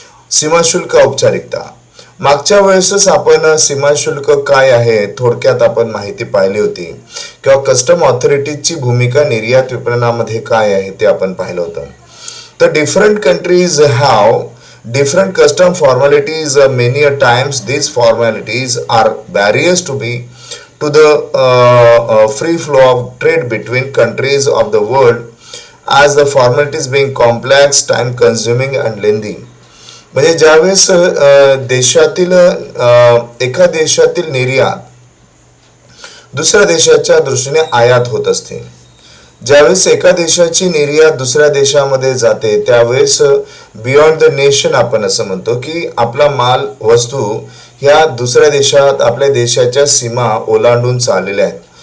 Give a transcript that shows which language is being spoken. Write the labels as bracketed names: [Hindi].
[Marathi] सीमाशुल्क औपचारिकता, मागच्या वेळेसच आपण सीमाशुल्क काय आहे थोडक्यात आपण माहिती पाहिली होती किंवा कस्टम ऑथॉरिटीची भूमिका निर्यात विपणनामध्ये काय आहे ते आपण पाहिलं होतं. [English] तर different countries have different custom formalities. Many a times these formalities are barriers to the free flow of trade between countries of the world, as the formalities being complex, time consuming and lengthy. [Marathi] म्हणजे ज्यावेळेस देशातील एका देशातील निर्यात दुसऱ्या देशाच्या दृष्टीने आयात होत असते, ज्यावेळेस एका देशाची निर्यात दुसऱ्या देशामध्ये जाते त्यावेळेस [English] beyond the nation [Marathi] आपण असं म्हणतो की आपला माल वस्तू ह्या दुसऱ्या देशात आपल्या देशाच्या सीमा ओलांडून चाललेल्या आहेत.